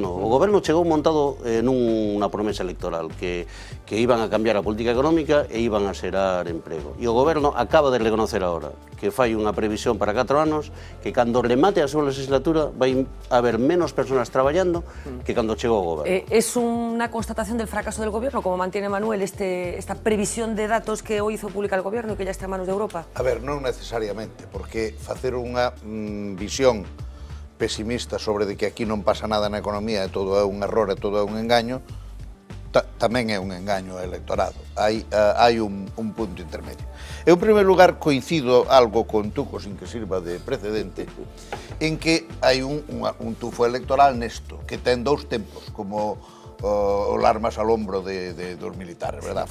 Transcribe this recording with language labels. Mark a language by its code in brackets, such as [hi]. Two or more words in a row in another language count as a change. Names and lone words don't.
[gl] O goberno chegou montado nunha promesa electoral que iban a cambiar a política económica e iban a xerar emprego. E o goberno acaba de reconocer agora que fai unha previsión para 4 anos que cando remate a súa legislatura vai haber menos persoas traballando que cando chegou o goberno. [es] ¿Es una constatación del fracaso del gobierno, como mantiene Manuel, esta previsión de datos que hoy hizo pública el gobierno y que ya está en manos de Europa? [gl] A ver, non necesariamente, porque facer unha visión pesimista sobre de que aquí non pasa nada na economía e todo é un error e todo é un engaño, tamén é un engaño ao electorado. Hai un punto intermedio. Eu, en primeiro lugar, coincido algo con Tuco, [es] sin que sirva de precedente, [gl] en que hai un tufo electoral nesto, que ten dous tempos, como o [es] armas al hombro [gl] dos militares, verdad?